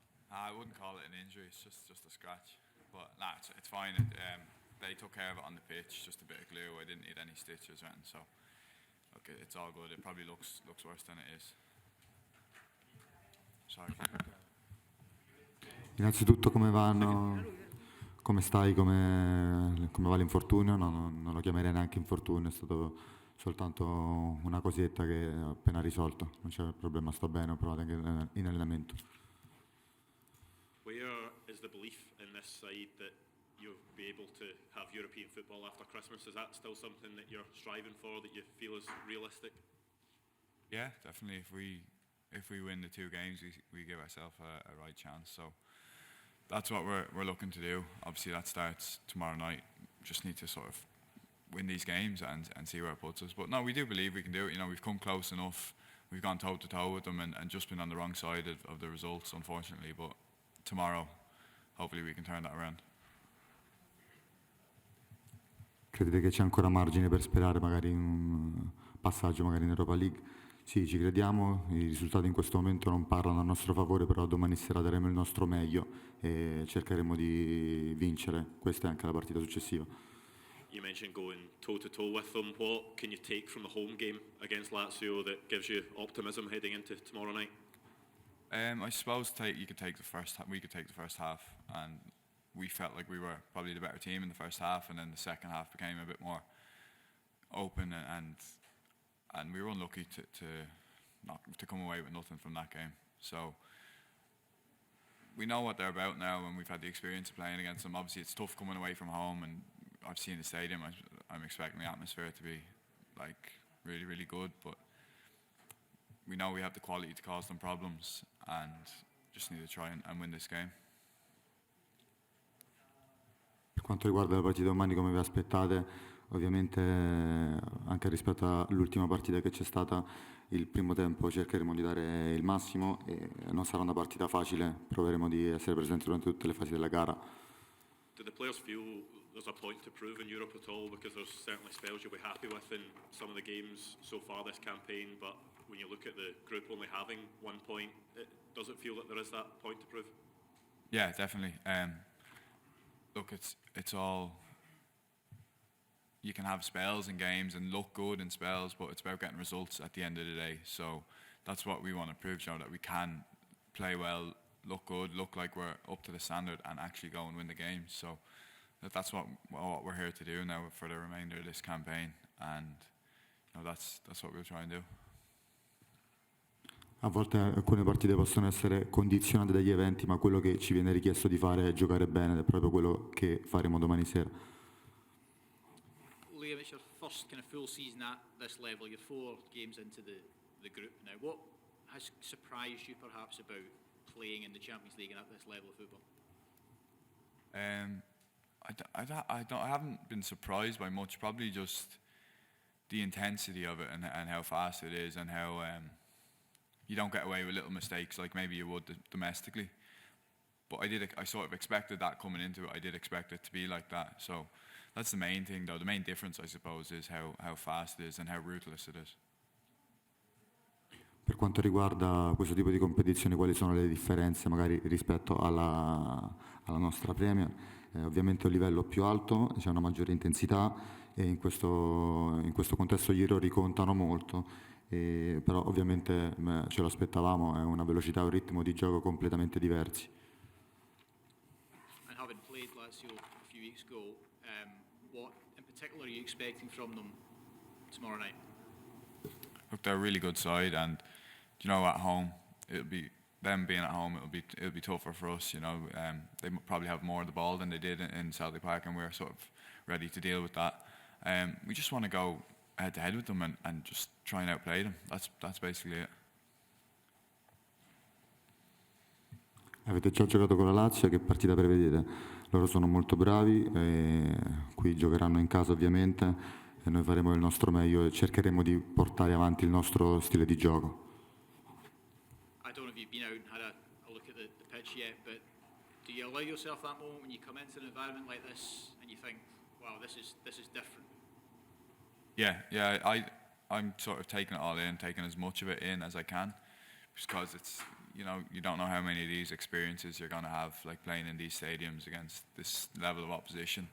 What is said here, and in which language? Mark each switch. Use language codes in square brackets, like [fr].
[en] I wouldn't call it an injury, it's just a scratch. But nah, it's fine. They took care of it on the pitch, just a bit of glue. I didn't need any stitches or anything, so okay, it's all good. It probably looks worse than it is. Sorry. [it] Innanzitutto come vanno? Come stai? Come va l'infortunio? No, non lo chiamerei neanche infortunio, è stato soltanto una cosetta che ho appena risolto. Non c'è problema, sto bene, ho provato anche in allenamento. [en] Where is the belief in this side that you'll be able to have European football after Christmas? Is that still something that you're striving for, that you feel is realistic? Yeah, definitely. If we win the 2 games, we give ourselves a right chance. So that's what we're looking to do. Obviously, that starts tomorrow night. Just need to sort of win these games and see where it puts us. But no, we do believe we can do it. You know, we've come close enough. We've gone toe to toe with them and just been on the wrong side of the results, unfortunately. But tomorrow, hopefully, we can turn that around. [it] Credete che c'è ancora margine per sperare magari un passaggio magari in Europa League? Sì, ci crediamo, i risultati in questo momento non parlano a nostro favore, però domani sera daremo il nostro meglio e cercheremo di vincere. Questa è anche la partita successiva. [en] You mentioned going toe-to-toe with them. What can you take from the home game against Lazio that gives you optimism heading into tomorrow night? I suppose we could take the first half, and we felt like we were probably the better team in the first half, and then the second half became a bit more open, and we were unlucky to come away with nothing from that game. So we know what they're about now, and we've had the experience of playing against them. Obviously, it's tough coming away from home, and I've seen the stadium. I'm expecting the atmosphere to be like really, really good, but we know we have the quality to cause them problems, and just need to try and win this game. [it] Per quanto riguarda la partita domani, come vi aspettate? Ovviamente anche rispetto all'ultima partita che c'è stata, il primo tempo cercheremo di dare il massimo e non sarà una partita facile, proveremo di essere presenti durante tutte le fasi della gara. [en] Do the players feel there's a point to prove in Europe at all? Because there's certainly spells you'll be happy with in some of the games so far this campaign, but when you look at the group only having 1 point, does it feel that there is that point to prove? Yeah, definitely. Look, it's all. You can have spells in games and look good in spells, but it's about getting results at the end of the day. So that's what we want to prove, Joe, that we can play well, look good, look like we're up to the standard, and actually go and win the games. So that's what we're here to do now for the remainder of this campaign, and that's what we'll try and do. [it] A volte alcune partite possono essere condizionate dagli eventi, ma quello che ci viene richiesto di fare è giocare bene, ed è proprio quello che faremo domani sera. [en] Liam, it's your first kind of full season at this level. You're 4 games into the group now. What has surprised you perhaps about playing in the Champions League and at this level of football? I haven't been surprised by much. Probably just the intensity of it and how fast it is, and how you don't get away with little mistakes like maybe you would domestically. But I sort of expected that coming into it. I did expect it to be like that. So that's the main thing, though. The main difference, I suppose, is how fast it is and how ruthless it is. [it] Per quanto riguarda questo tipo di competizione, quali sono le differenze magari rispetto alla nostra Premier? Ovviamente un livello più alto, c'è una maggiore intensità e in questo contesto gli errori contano molto. Però ovviamente ce lo aspettavamo, è una velocità e un ritmo di gioco completamente diversi. [en] And having played Lazio a few weeks ago, what in particular are you expecting from them tomorrow night? Look, they're a really good side, and at home it'll be them being at home. It'll be tougher for us. They probably have more of the ball than they did in Celtic Park, and we're sort of ready to deal with that. We just want to go head to head with them and just try and outplay them. That's basically it. [it] Avete già giocato con la Lazio, che partita prevedete? Loro sono molto bravi, qui giocheranno in casa ovviamente, e noi faremo il nostro meglio e cercheremo di portare avanti il nostro stile di gioco. [en] I don't know if you've been out and had a look at the pitch yet, but do you allow yourself that moment when you come into an environment like this and you think, wow, this is different? Yeah. I'm sort of taking it all in, taking as much of it in as I can, because it's, you know, you don't know how many of these experiences you're going to have, like playing in these stadiums against this level of opposition.